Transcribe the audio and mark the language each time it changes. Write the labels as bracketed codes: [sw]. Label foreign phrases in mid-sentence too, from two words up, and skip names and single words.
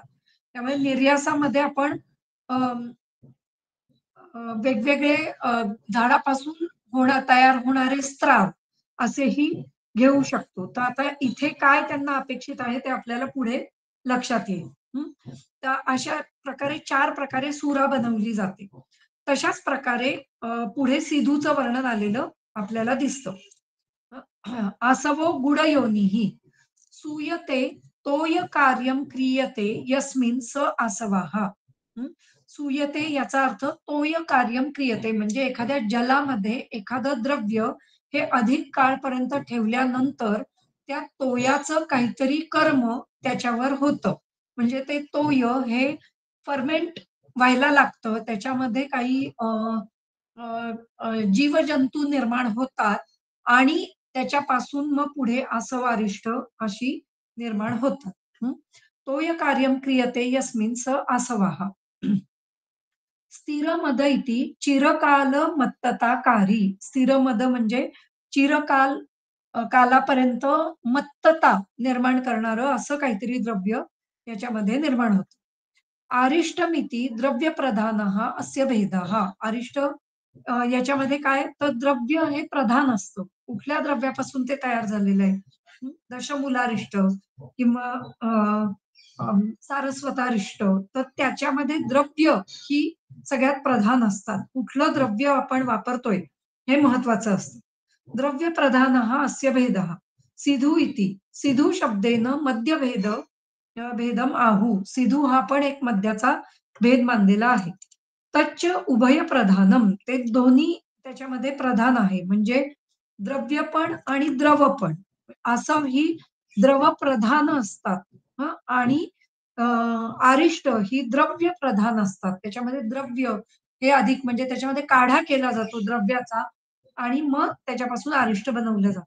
[mr] त्यामुळे निर्यासामध्ये आपण अं, वेगवेगळे झाडापासून तयार होणारे स्त्राव असेही घेऊ शकतो. तर आता इथे काय त्यांना अपेक्षित आहे ते आपल्याला पुढे लक्षात येईल. हं. तर अशा प्रकारे 4 प्रकारे सुरा बनवली जाते. तशाच प्रकारे पुढे सिधूचं वर्णन आलेलं आपल्याला दिसतं. [sa] आसवो गुडयोनिः सूयते तोय कार्यं क्रियते यस्मिन् स आसवः. [mr] सूयते याचा अर्थ [sa] तोय कार्यं क्रियते [mr] म्हणजे एखाद्या जलामध्ये एखादं द्रव्य हे अधिक काळपर्यंत ठेवल्यानंतर त्या तोयाचं काहीतरी कर्म त्याच्यावर होतं. म्हणजे ते तोय हे फर्मेंट व्हायला लागतं. त्याच्यामध्ये काही अ, जीवजंतू निर्माण होतात आणि त्याच्यापासून मग पुढे आसवारिष्ट अशी निर्माण होतात. हं. [sa] तोय कार्यं क्रियते यस्मिन् स आसवः. स्थिरमद इति चिरकाल मत्तताकारी. [mr] स्थिरमद म्हणजे चिरकाल कालापर्यंत मत्तता निर्माण करणारं असं काहीतरी द्रव्य याच्यामध्ये निर्माण होतं. [sa] अरिष्टमिति द्रव्यप्रधानः अस्य भेदः. [mr] अरिष्ट याच्यामध्ये काय तर द्रव्य हे प्रधान असतं. कुठल्या द्रव्यापासून ते तयार झालेलं आहे. दशमूलारिष्ट किंवा सारस्वतारिष्ट तर त्याच्यामध्ये द्रव्य ही सगळ्यात प्रधान असतात. कुठलं द्रव्य आपण वापरतोय हे महत्वाचं असतं. [sa] द्रव्य प्रधानः अस्य भेदः. सिधू इति. सिधू शब्देन मध्यभेद भेदम आहू. [mr] सिधू हा पण एक मद्याचा भेद मानलेला आहे. [sa] तच्च उभय प्रधानम. [mr] ते दोन्ही त्याच्यामध्ये प्रधान आहे. म्हणजे द्रव्य पण आणि द्रव पण. असं ही द्रव प्रधान असतात. हं. आणि आरिष्ट ही द्रव्य प्रधान असतात. त्याच्यामध्ये द्रव्य हे अधिक म्हणजे त्याच्यामध्ये काढा केला जातो द्रव्याचा आणि मग त्याच्यापासून आरिष्ट बनवलं जातं.